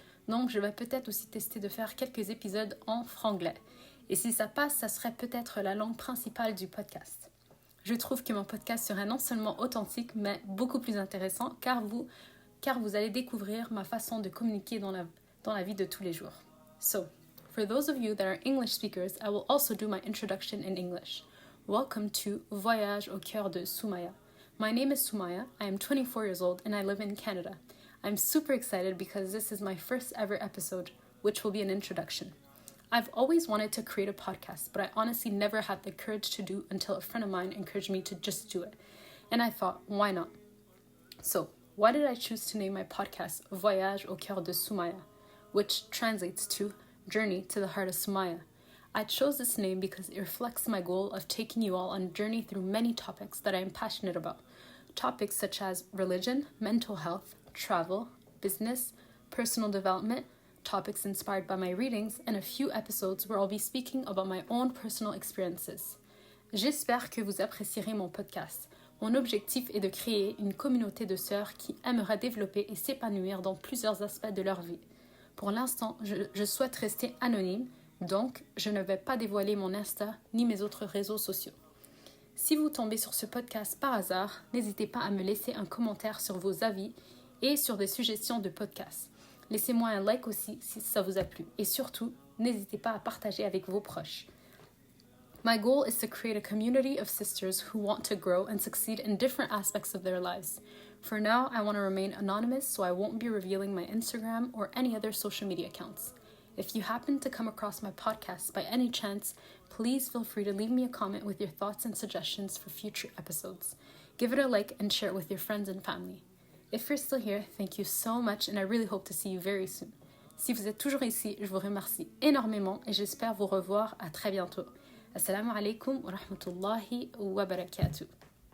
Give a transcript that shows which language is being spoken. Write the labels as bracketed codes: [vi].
[fr] Donc, je vais peut-être aussi tester de faire quelques épisodes en franglais. Et si ça passe, ça serait peut-être la langue principale du podcast. Je trouve que mon podcast serait non seulement authentique, mais beaucoup plus intéressant car vous allez découvrir ma façon de communiquer dans la vie de tous les jours. [en] So, for those of you that are English speakers, I will also do my introduction in English. Welcome to Voyage au cœur de Soumaya. My name is Soumaya, I am 24 years old and I live in Canada. I'm super excited because this is my first ever episode, which will be an introduction. I've always wanted to create a podcast, but I honestly never had the courage to do until a friend of mine encouraged me to just do it. And I thought, why not? So, why did I choose to name my podcast Voyage au cœur de Soumaya, which translates to Journey to the Heart of Soumaya? I chose this name because it reflects my goal of taking you all on a journey through many topics that I am passionate about. Topics such as religion, mental health, travel, business, personal development, topics inspired by my readings, and a few episodes where I'll be speaking about my own personal experiences. [fr] J'espère que vous apprécierez mon podcast. Mon objectif est de créer une communauté de sœurs qui aimeraient développer et s'épanouir dans plusieurs aspects de leur vie. Pour l'instant, je souhaite rester anonyme, donc je ne vais pas dévoiler mon Insta ni mes autres réseaux sociaux. Si vous tombez sur ce podcast par hasard, n'hésitez pas à me laisser un commentaire sur vos avis et sur des suggestions de podcasts. Laissez-moi un like aussi si ça vous a plu. Et surtout, n'hésitez pas à partager avec vos proches. [en] My goal is to create a community of sisters who want to grow and succeed in different aspects of their lives. For now, I want to remain anonymous, so I won't be revealing my Instagram or any other social media accounts. If you happen to come across my podcast by any chance, please feel free to leave me a comment with your thoughts and suggestions for future episodes. Give it a like and share it with your friends and family. If you're still here, thank you so much and I really hope to see you very soon. [fr] Si vous êtes toujours ici, je vous remercie énormément et j'espère vous revoir à très bientôt. [ar] Assalamu alaikum wa rahmatullahi wa barakatuh.